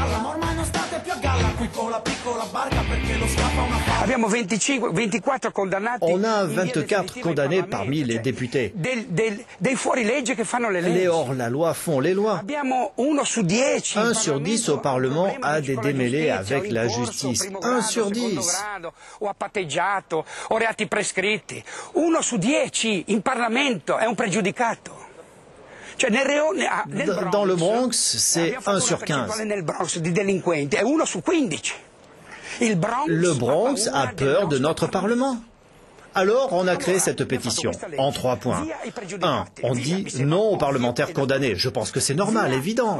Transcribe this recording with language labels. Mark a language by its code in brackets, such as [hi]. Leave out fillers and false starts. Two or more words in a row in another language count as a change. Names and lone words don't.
[fr] On a 24 condamnés parmi les députés. Les hors-la-loi font les lois. 1 sur 10 au Parlement a des démêlés avec la justice. 1 sur 10. [it] 1 su 10 in Parlamento è un pregiudicato. [fr] Dans le Bronx, c'est 1 sur 15. Le Bronx a peur de notre Parlement. Alors, on a créé cette pétition en 3 points. 1. On dit non aux parlementaires condamnés. Je pense que c'est normal, évident.